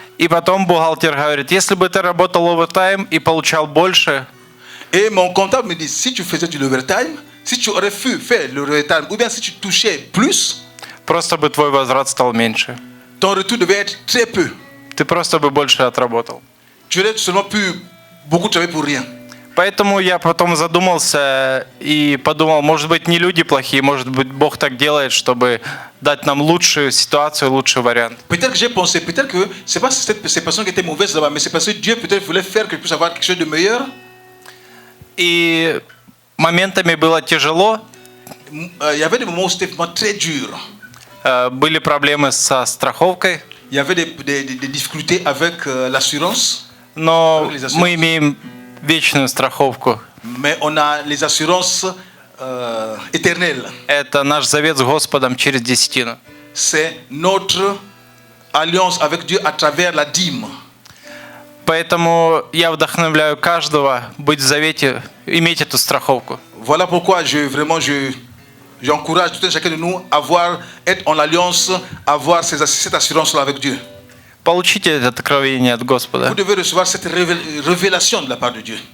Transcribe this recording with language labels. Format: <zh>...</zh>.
<ru>И потом бухгалтер говорит, если бы ты работал овертайм и получал больше,</ru> <fr>Et mon comptable me dit, si tu faisais du overtime, si tu aurais pu faire le overtime, ou bien si tu touchais plus,</fr> <ru>просто бы твой возврат стал меньше.</ru> <fr>ton retour devait être très peu.</fr> <ru>Ты просто бы больше отработал.</ru> <fr>Tu aurais seulement pu beaucoup travailler pour rien.</fr> <ru>Поэтому я потом задумался и подумал, может быть, не люди плохие, может быть, Бог так делает, чтобы дать нам лучшую ситуацию, лучший вариант.</ru> <fr>Peut-être que j'ai pensé, peut-être que c'est pas ces personnes qui étaient mauvaises là-bas, mais c'est parce que Dieu peut-être voulait faire que je puisse avoir quelque chose de meilleur.</fr> <ru>И моментами было тяжело,</ru> <fr>Il y avait des moments où c'était vraiment très dur.</fr> <ru>были проблемы со страховкой,</ru> <fr>Il y avait des difficultés avec l'assurance,</fr> <ru>но</ru> <fr>Les assurances.</fr> <ru>мы имеем вечную страховку.</ru> <fr>mais on a les assurances éternelles.</fr> <ru>Это наш завет с Господом через десятину.</ru> <fr>C'est notre alliance avec Dieu à travers la dîme.</fr> <ru>Поэтому я вдохновляю каждого быть в завете, иметь эту страховку.</ru> <fr>Voilà pourquoi j'encourage tout un chacun de nous à être en alliance, avoir cette assurance-là avec Dieu.</fr> <ru>Получите это откровение от Господа.</ru> <fr>Vous devez recevoir cette révélation de la part de Dieu.</fr>